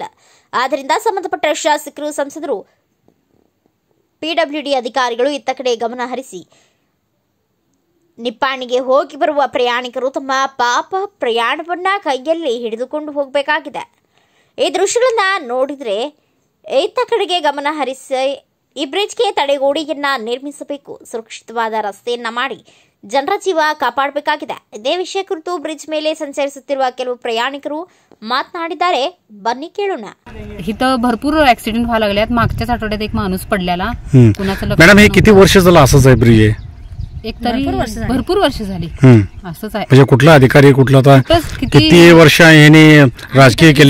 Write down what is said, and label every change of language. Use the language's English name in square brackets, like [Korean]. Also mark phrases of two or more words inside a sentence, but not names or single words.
[Kannada] ಆದ್ದರಿಂದ ಸಂಬಂಧಪಟ್ಟ ಶಾಸಕರು, ಸಂಸದರು, ಪಿಡಬ್ಲ್ಯೂಡಿ ಅಧಿಕಾರಿಗಳು ಇತ್ತ ಕಡೆ ಗಮನ ಹರಿಸಿ ನಿಪ್ಪಾಣಿಗೆ ಹೋಗಿ ಬರುವ ಪ್ರಯಾಣಿಕರು ತಮ್ಮ ಪಾಪ ಪ್ರಯಾಣವನ್ನ ಕೈಯಲ್ಲಿ ಹಿಡಿದುಕೊಂಡು ಹೋಗಬೇಕಾಗಿದೆ. ಈ ದೃಶ್ಯಗಳನ್ನ ನೋಡಿದರೆ ಇತ್ತ ಕಡೆಗೆ ಗಮನ ಹರಿಸಿ ಈ ಬ್ರಿಡ್ಜ್ಗೆ ತಡೆಗೋಡೆಯನ್ನ ನಿರ್ಮಿಸಬೇಕು, ಸುರಕ್ಷಿತವಾದ ರಸ್ತೆಯನ್ನ ಮಾಡಿ ಜನರ ಜೀವ ಕಾಪಾಡಬೇಕಾಗಿದೆ. ಇದೇ ವಿಷಯ ಕುರಿತು ಬ್ರಿಡ್ಜ್ ಮೇಲೆ ಸಂಚರಿಸುತ್ತಿರುವ ಕೆಲವು ಪ್ರಯಾಣಿಕರು ಮಾತನಾಡಿದ್ದಾರೆ. ಬನ್ನಿ ಕೇಳೋಣ. [Marathi] इथं भरपूर ऍक्सिडेंट व्हायला लागल्यात. मागच्याच आठवड्यात एक माणूस पडलेला. मॅडम हे किती वर्ष झालं असंच आहे ब्रिज? एक तरी भरपूर वर्ष झाली असंच आहे. म्हणजे कुठला अधिकारी कुठला होता, किती वर्ष यांनी राजकीय केले?